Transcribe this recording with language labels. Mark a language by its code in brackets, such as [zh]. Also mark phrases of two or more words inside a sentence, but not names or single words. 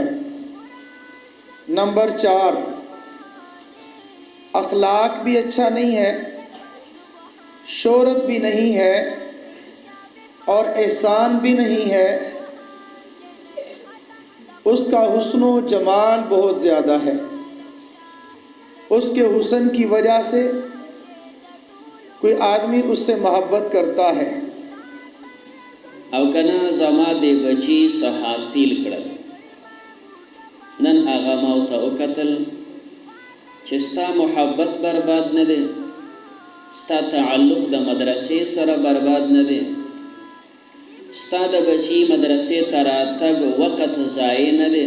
[ur] نمبر 4، اخلاق بھی اچھا نہیں ہے، شہرت بھی نہیں ہے اور احسان بھی نہیں ہے، اس کا حسن و جمال بہت زیادہ ہے. اس کے حسن کی وجہ سے کوئی آدمی اس سے محبت کرتا ہے. [ps] او کنا زما دے بچی سه حاصل کړل، نن هغه ما ته وکتل چې ستا محبت برباد نه دی، ستا تعلق د مدرسې سره برباد نه دی، ستا د بچی مدرسې ته راتګ وقت ضایع نه دی.